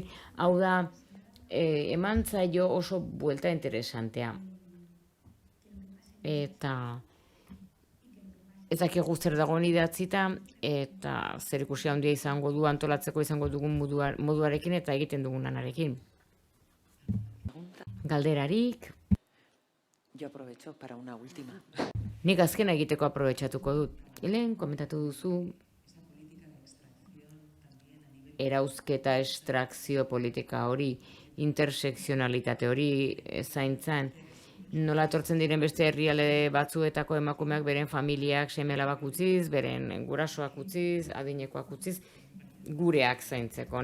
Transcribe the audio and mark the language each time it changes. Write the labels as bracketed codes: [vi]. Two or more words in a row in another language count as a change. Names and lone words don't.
[eu] Hau da, eman zaio oso buelta interesantea. Eta ez dakigu zer dagoen idatzita, eta zer ikusi handia izango du antolatzeko izango dugun moduarekin eta egiten dugun lanarekin. Galderarik? [es] Yo aprovecho para una última. [eu] Nik azkena egiteko aprobetxatuko dut. Lehen komentatu duzu erauzketa estrakzio politika hori, intersekzionalitate hori zaintzan, nola etortzen diren beste herrialde batzuetako emakumeak beren familiak seme-alabak utziz, beren gurasoak utziz, adinekoak utziz, gureak zaintzeko.